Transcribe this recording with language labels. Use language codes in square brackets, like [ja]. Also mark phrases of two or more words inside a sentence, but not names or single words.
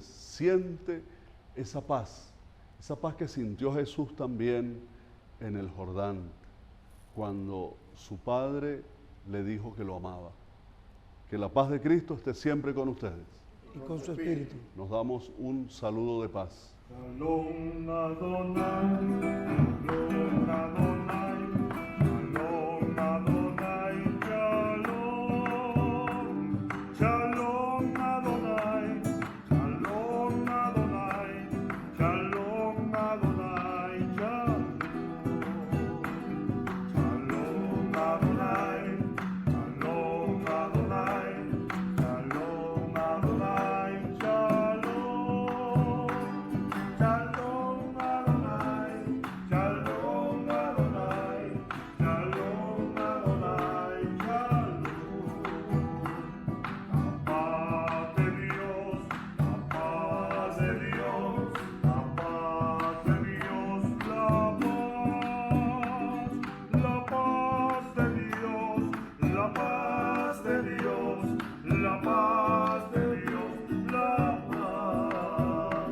[es] Siente esa paz que sintió Jesús también en el Jordán, cuando su Padre le dijo que lo amaba. Que la paz de Cristo esté siempre con ustedes. Y con su espíritu. Nos damos un saludo de paz. [he] שלום אדוני, שלום אדוני, שלום אדוני, שלום. שלום אדוני, שלום אדוני, שלום אדוני, שלום. שלום אדוני, שלום אדוני, שלום אדוני, שלום. שלום אדוני, שלום אדוני, שלום אדוני, שלום. [es] La paz de Dios, la paz de Dios, la paz de Dios, la paz de Dios, la paz de Dios, la paz de Dios, la paz.